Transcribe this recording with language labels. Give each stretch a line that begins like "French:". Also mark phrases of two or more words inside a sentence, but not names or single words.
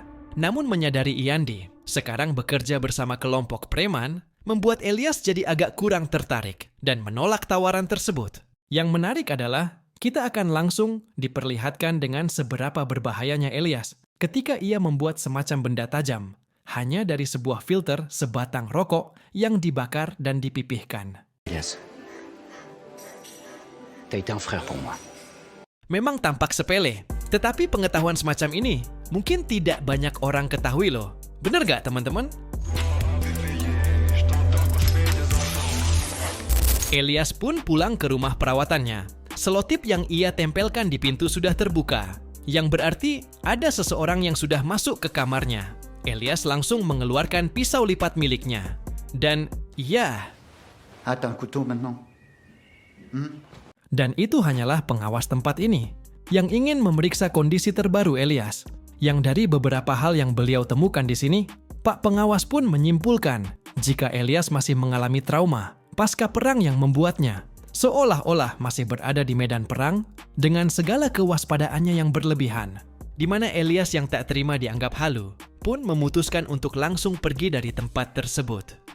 Indonesian: Namun menyadari Iyandi sekarang bekerja bersama kelompok preman, membuat Elias jadi agak kurang tertarik dan menolak tawaran tersebut. Yang menarik adalah, kita akan langsung diperlihatkan dengan seberapa berbahayanya Elias ketika ia membuat semacam benda tajam hanya dari sebuah filter sebatang rokok yang dibakar dan dipipihkan.
French: Elias, t'as été un frère pour moi.
Indonesian: Memang tampak sepele, tetapi pengetahuan semacam ini mungkin tidak banyak orang ketahui loh. Bener gak teman-teman? Elias pun pulang ke rumah perawatannya. Selotip yang ia tempelkan di pintu sudah terbuka, yang berarti ada seseorang yang sudah masuk ke kamarnya. Elias langsung mengeluarkan pisau lipat miliknya. Dan ya...
French: Ah, t'as un couteau maintenant.
Indonesian: Dan itu hanyalah pengawas tempat ini, yang ingin memeriksa kondisi terbaru Elias. Yang dari beberapa hal yang beliau temukan di sini, Pak Pengawas pun menyimpulkan jika Elias masih mengalami trauma pasca perang yang membuatnya seolah-olah masih berada di medan perang dengan segala kewaspadaannya yang berlebihan, di mana Elias yang tak terima dianggap halu pun memutuskan untuk langsung pergi dari tempat tersebut.